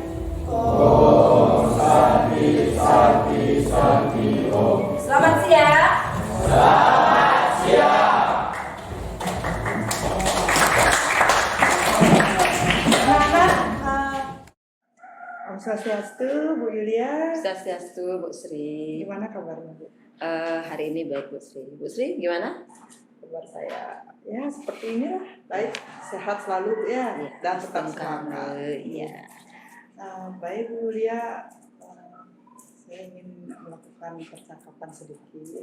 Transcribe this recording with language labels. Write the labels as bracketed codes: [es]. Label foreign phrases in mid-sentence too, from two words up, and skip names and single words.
[id] Selamat siang. Om Swastiastu, Bu Yulia. Swastiastu, Bu Sri. Gimana kabarnya, Bu? Hari ini baik, Bu Sri. Bu Sri gimana? Kabar saya ya seperti inilah, baik, sehat selalu, Bu, ya, dan tetap semangat. Iya. Baik, Bu Yulia. Saya ingin melakukan percakapan sedikit.